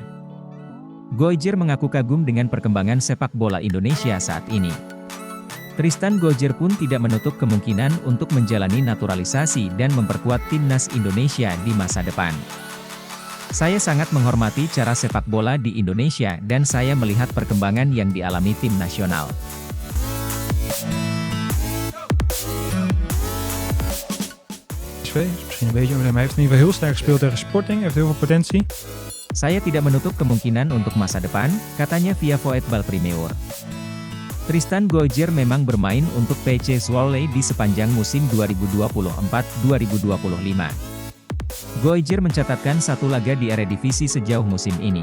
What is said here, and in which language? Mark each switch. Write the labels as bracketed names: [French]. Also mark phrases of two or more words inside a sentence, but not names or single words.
[Indonesian] Goijer mengaku kagum dengan perkembangan sepak bola Indonesia saat ini. Tristan Goijer pun tidak menutup kemungkinan untuk menjalani naturalisasi dan memperkuat timnas Indonesia di masa depan. Saya sangat menghormati cara sepak bola di Indonesia dan saya melihat perkembangan yang dialami tim nasional. [Dutch] PSV is misschien een beetje over hem. Hij heeft in ieder geval heel sterk gespeeld tegen Sporting, heeft heel veel potentie. [Indonesian] Saya tidak menutup kemungkinan untuk masa depan, katanya via Voetbal Primeur. Tristan Goijer memang bermain untuk PC Zwolle di sepanjang musim 2024-2025. Goijer mencatatkan 1 laga di Eredivisie sejauh musim ini.